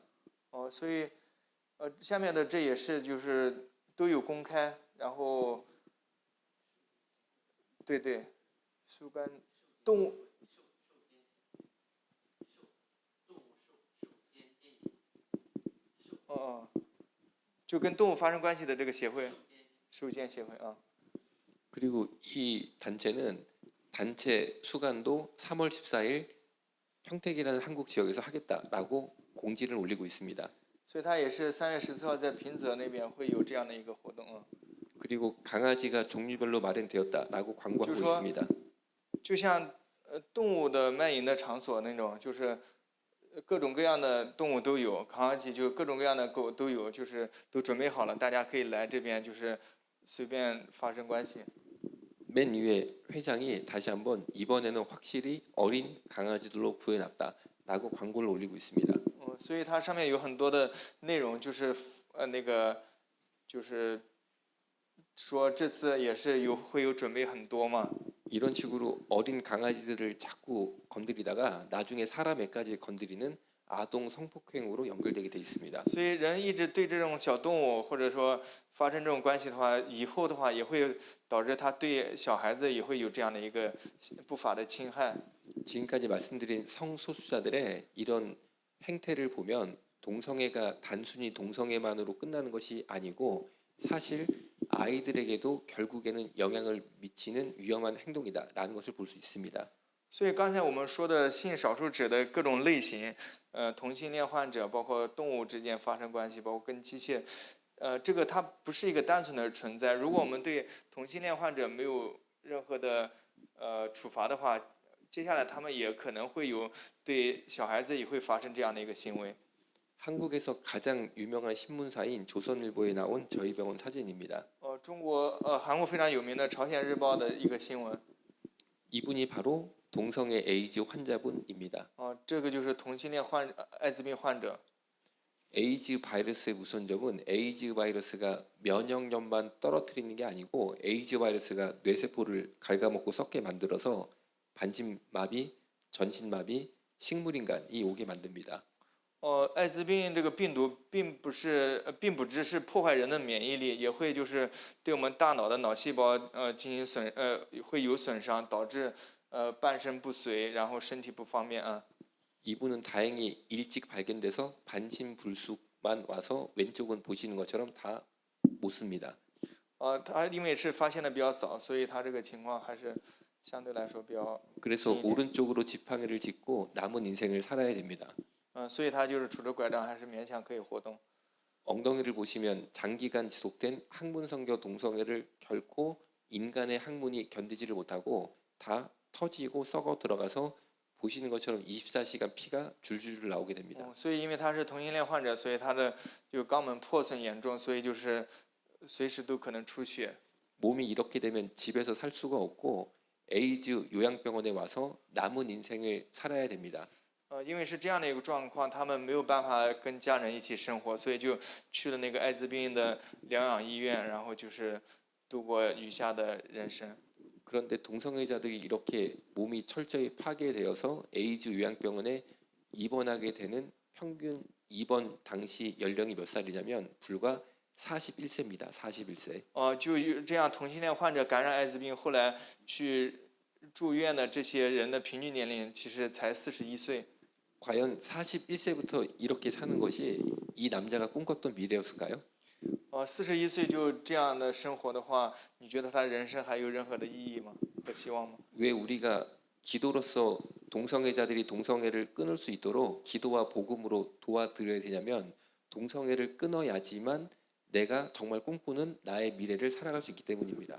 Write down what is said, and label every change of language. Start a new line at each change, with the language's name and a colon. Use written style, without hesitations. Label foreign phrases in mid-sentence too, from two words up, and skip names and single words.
Chinese: 所以下面的这也是就是都有公开，然后对，苏干动物。就跟动物发生关系的这个协会，兽监协会啊。
Korean: 그리고 이 단체는 단체 수간도 3월 14일 평택이라는 한국 지역에서 하겠다라고 공지를 올리고 있습니다.
Chinese: 所以他也是3月14号在平泽那边会有这样的一个活动啊。
Korean: 그리고 강아지가 종류별로 마련되었다라고 광고하고
Chinese: 就是说
Korean: 있습니다.
Chinese: 就像动物的卖淫的场所那种，就是各种各样的动物都有，扛起就各种各样的狗都有，就是都准备好了，大家可以来这边就是随便发生关系。
Korean: 맨 위에 회장이 다시 한번 이번에는 확실히 어린 강아지들로 구해놨다라고 광고를 올리고 있습니다.
Chinese: 所以它上面有很多的内容，就是那个就是说这次也是会有准备很多嘛。
Korean: 이런 식으로 어린 강아지들을 자꾸 건드리다가 나중에 사람에까지 건드리는 아동 성폭행으로 연결되게 돼 있습니다.
Chinese: 所以人一直对这种小动物或者说发生这种关系的话，以后的话也会导致他对小孩子也会有这样的一个不法的侵害。
Korean: 지금까지 말씀드린 성소수자들의 이런 행태를 보면 동성애가 단순히 동성애만으로 끝나는 것이 아니고 사실 아이들에게도 결국에는 영향을 미치는 위험한 행동이다라는 것을 볼 수 있습니다.
Chinese: 所以刚才我们说的性少数者的各种类型，同性恋患者，包括动物之间发生关系，包括跟机械，这个它不是一个单纯的存在。如果我们对同性恋患者没有任何的处罚的话，接下来他们也可能会有对小孩子也会发生这样的一个行为。
Korean: 한국에서 가장 유명한 신문사인 조선일보에 나온 저희 병원 사진입니다.
Chinese: 韩国非常有名的朝鲜日报的一个新闻。
Korean: 이분이 바로 동성애 에이즈 환자분입니다.
Chinese: 这个就是同性恋艾滋病患者。
Korean: 에이즈 바이러스의 무서운 점은 에이즈 바이러스가 면역력만 떨어뜨리는 게 아니고 에이즈 바이러스가 뇌세포를 갉아먹고 썩게 만들어서 반신마비, 전신마비, 식물인간이 오게 만듭니다.
Chinese: 艾滋病这个病毒并不只是破坏人的免疫力，也会就是对我们大脑的脑细胞进行会有损伤，导致半身不遂，然后身体不方便啊。
Korean: 이분은 다행히 일찍 발견돼서 반신불수만 와서 왼쪽은 보시는 것처럼 다 못 씁니다.
Chinese: 他因为是发现的比较早，所以他这个情况还是相对来说比较。
Korean: 그래서 오른쪽으로 지팡이를 짚고 남은 인생을 살아야 됩니다.
Chinese: 所以他就是拄着拐杖还是勉强可以活动。
Korean: 엉덩이를 보시면 장기간 지속된 항문성교 동성애를 결코 인간의 항문이 견디지를 못하고 다 터지고 썩어 들어가서 보시는 것처럼 24시간 피가 줄줄줄 나오게 됩니다.
Chinese: 所以因为他是同性恋患者，所以他的就肛门破损严重，所以就是随时都可能出血。
Korean: 몸이 이렇게 되면 집에서 살 수가 없고 에이즈 요양병원에 와서 남은 인생을 살아야 됩니다.
Chinese: 因为是这样的一个状况，他们没有办法跟家人一起生活，所以就去了那个艾滋病的疗养医院，然后就是度过余下的人生。
Korean: 그런데 동성애자들이 이렇게 몸이 철저히 파괴되어서 에이즈 요양병원에 입원하게 되는 평균 입원 당시 연령이 몇 살이냐면 불과 41세입니다. 41세.
Chinese: 就这样同性恋患者感染艾滋病，后来去住院的这些人的平均年龄其实才41岁。
Korean: 과연 41세부터 이렇게 사는 것이 이 남자가 꿈꿨던 미래였을까요?
Chinese: 41 岁就这样的生活的话，你觉得他人生还有任何的意义吗？和希望吗？
Korean: 왜 우리가 기도로서 동성애자들이 동성애를 끊을 수 있도록 기도와 복음으로 도와드려야 되냐면 동성애를 끊어야지만 내가 정말 꿈꾸는 나의 미래를 살아갈 수 있기 때문입니다.